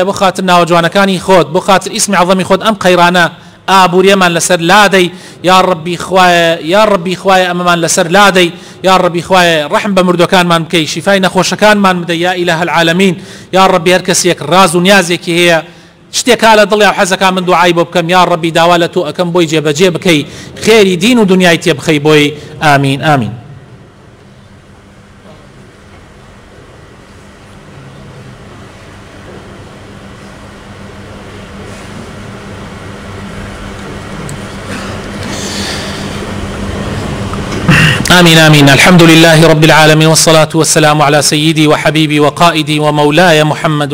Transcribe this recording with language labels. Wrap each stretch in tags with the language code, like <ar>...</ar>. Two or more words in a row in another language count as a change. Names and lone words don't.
<ckb>بە خاتر ناوەجوانەکانی خۆت بۆ خاتر ئیسمی عەظەمی خۆت ئەم قەیرانە ئابووریەمان لەسەر لادەی</ckb> <ar>یا ڕەبی</ar> <ckb>خوایە ئەمەمان لەسەر لادەی</ckb> <ar>یا ڕەبی</ar> <ckb>خوایە ڕەحم بە مردوەکانمان بکەی شیفای نەخۆشەکانمان بدە</ckb> <ar>یا ئیلەه العالەمین یا ڕەبی</ar> <ckb>هەر کەسێک ڕاز و نیازێکی هەیە شتێکا لە دڵیا و حەزەکان من دوعای بۆ بکەم</ckb> <ar>یا ڕەبی</ar> <ckb>داوا لە تۆ ئەەکەم بۆی جێبەجێ بکەی خێری دین و دنیای تێ بخەی بۆی</ckb> <ar>ئامین ئامین آمين آمين الحمد لله رب العالمين والصلاة والسلام على سيدي وحبيبي وقائدي ومولاي محمد</ar>